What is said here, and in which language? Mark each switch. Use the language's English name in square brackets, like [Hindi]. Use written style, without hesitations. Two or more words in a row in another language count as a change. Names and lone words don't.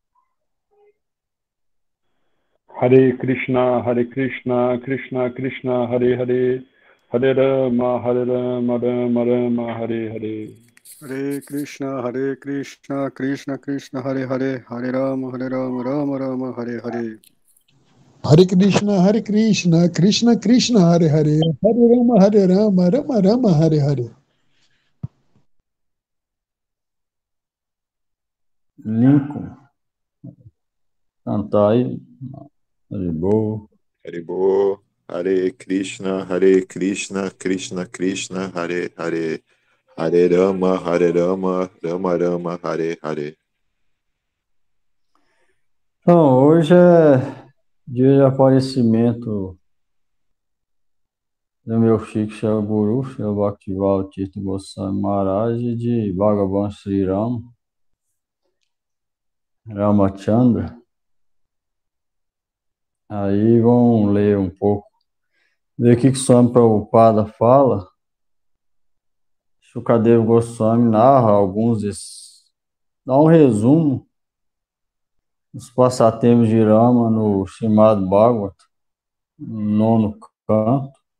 [Sanskrit] हरे कृष्ण कृष्ण कृष्ण हरे हरे हरे राम राम राम हरे हरे. हरे कृष्ण कृष्ण कृष्ण हरे हरे हरे राम राम राम हरे हरे. हरे कृष्ण कृष्ण कृष्ण हरे हरे हरे राम राम राम हरे हरे. [Portuguese] Lincoln. Cantar aí. Haribol. Haribol. [Sanskrit] हरे कृष्ण कृष्ण कृष्ण हरे हरे. हरे राम राम राम हरे हरे. [Portuguese] Então, hoje é dia de aparecimento do meu Shri Guru, Shri Bhaktivedanta Tirtha Goswami Maharaj, de Bhagavan Sri Ram, Ramachandra. Aí vamos ler um pouco, ver o que Swami Prabhupada fala. Shukadeva Goswami narra alguns desses, dá um resumo dos passatempos de Rama no Srimad Bhagavatam, no 9º canto.